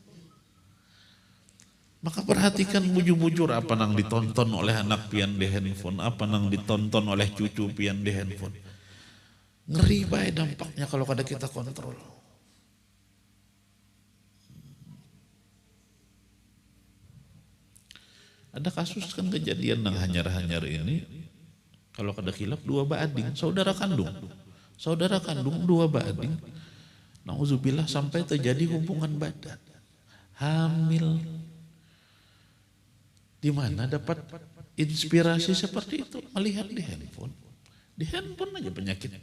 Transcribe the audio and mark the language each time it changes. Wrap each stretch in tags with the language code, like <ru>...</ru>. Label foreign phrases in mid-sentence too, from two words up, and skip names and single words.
<bjn>Maka perhatikan bujur-bujur apa nang ditonton oleh anak pian di handphone, apa nang ditonton oleh cucu pian di handphone. Ngeri baik dampaknya kalau kada kita kontrol. Ada kasus kan kejadian yang hanyar-hanyar ini, kalau kada khilaf 2 baading, saudara kandung 2 baading, nauzubillah sampai terjadi hubungan badan, hamil.</bjn> <id>Di mana dapat inspirasi seperti itu? Melihat di handphone aja penyakitnya.</id>